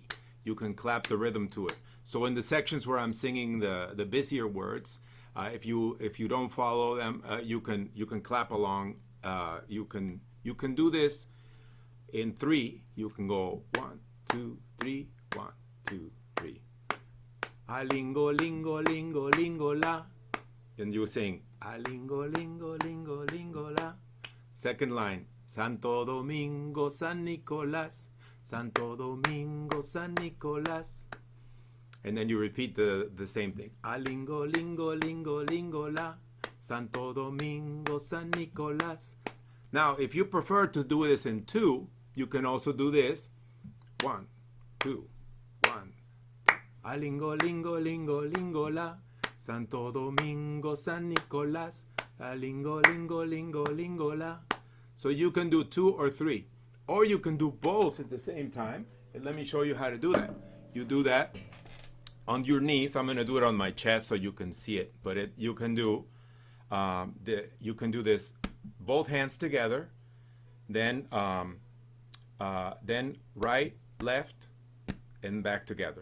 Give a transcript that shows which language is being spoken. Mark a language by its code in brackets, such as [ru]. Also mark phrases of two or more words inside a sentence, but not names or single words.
[en] You can clap the rhythm to it. So in the sections where I'm singing the busier words, if you don't follow them, you can clap along. You can do this in 3. You can go 1, 2, 3, 1, 2, 3. [es] Alingo lingo lingo lingo la, [en] and you sing [es] Alingo lingo lingo lingo la. [en] Second line, [es] Santo Domingo San Nicolás, Santo Domingo San Nicolás. [en] And then you repeat the same thing. [es] Alingo lingo lingo lingo la, Santo Domingo San Nicolás. [en] Now, if you prefer to do this in 2, you can also do this. 1, 2, 1, 2. [es] Alingo lingo lingo lingo la, Santo Domingo San Nicolás. Alingo lingo lingo lingo la. [en] So you can do 2 or 3, or you can do both at the same time. And let me show you how to do that. You do that on your knees. I'm gonna do it on my chest so you can see it. But you can do this both hands together, then right, left, and back together.